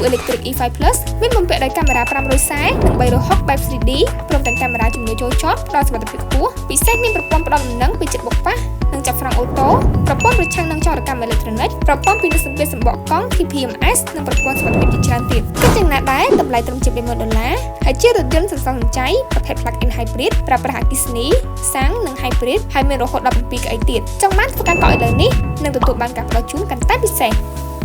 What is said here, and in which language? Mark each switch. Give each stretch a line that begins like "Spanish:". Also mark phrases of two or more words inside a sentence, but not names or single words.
Khmer: Electric E5 Plus មានបំពាក់ដោយកាមេរ៉ា540និង360បែប 3D ព្រមទាំងកាមេរ៉ាជំនួយចូលចតផ្ដល់សុវត្ថិភាពខ្ពស់ពិសេសមានប្រព័ន្ធផ្ដល់ដំណឹងពីចិត្តបុកប៉ះនិងចាប់ហ្វ្រាំងអូតូប្រព័ន្ធប្រឆាំងនឹងចោរកម្មអេឡិចត្រូនិកប្រព័ន្ធពិនិត្យសម្ពាធសម្បកកង់ TPMS និងប្រព័ន្ធសុវត្ថិភាពជាច្រើនទៀតគិតយ៉ាងណាដែរតម្លៃត្រឹមជា$10,000ហើយជារថយន្តសន្សំសំចៃប្រភេទ
English: plug-in hybrid
Khmer: ប្រើប្រាស់ Ankisni សាំងនិង hybrid ហើយមានរហូតដល់7កៅអីទៀតចង់បានធ្វើការកក់ឥឡូវនេះនឹងទទួលបានការផ្ដល់ជូនកាន់តែពិសេស